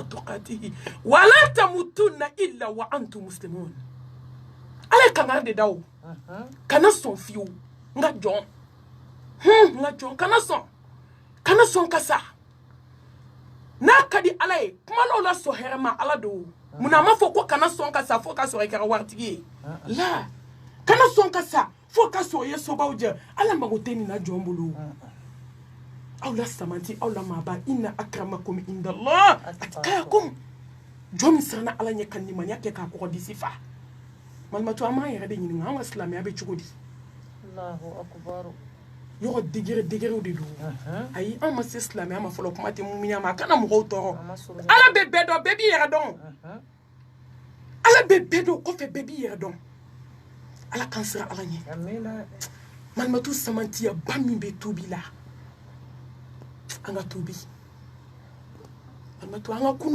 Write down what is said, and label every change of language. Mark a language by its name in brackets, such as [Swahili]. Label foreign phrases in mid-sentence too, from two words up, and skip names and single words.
[Arabic] تقاته ولا تموتن إلا وأنتم مسلمون [Bambara] ala kanga de dawo kana sɔn fiyewu n ka jɔn kana sɔn ka sa n'a ka di ala ye kuma dɔw la sɔn hɛrɛ ma ala do munna a ma fɔ ko kana sɔn ka sa fo ka sɔrɔ i kɛra waritigi ye la kana sɔn ka sa fo ka sɔrɔ i ye sobaw jɛ ala mago tɛ nin na jɔn bolo aw la samanti aw la maaba [Arabic] إن أكرمكم عند الله أتقاكم [Bambara] jɔn min siranna ala ɲɛ ka nimaniya kɛ k'a kɔgɔ disi fa malimatu an m'an yɛrɛ de ɲininka an ka silamɛya bɛ cogo di yɔrɔ degere de don ayi an ma se silamɛya ma fɔlɔ kuma tɛ muminiya ma a kana mɔgɔw tɔɔrɔ ala bɛ bɛɛ dɔn bɛɛ b'i yɛrɛ dɔn ala bɛ bɛɛ dɔn kɔfɛ bɛɛ b'i yɛrɛ dɔn ala k'an siran ala ɲɛ malimatu samantiya ba min bɛ tubi la an ka tubi malimatu an